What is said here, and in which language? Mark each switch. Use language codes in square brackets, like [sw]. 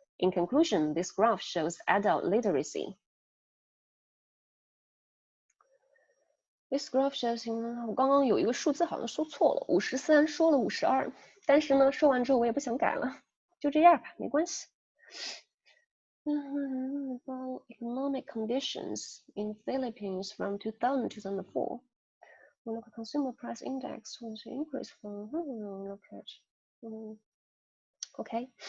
[en] In conclusion, this graph shows adult literacy. This graph shows [zh] 我刚刚有一个数字好像说错了，53说了52，但是呢，说完之后我也不想改了，就这样吧，没关系。 [en] About economic conditions in Philippines from 2000 to 2004. We look at consumer price index was increased from look at okay.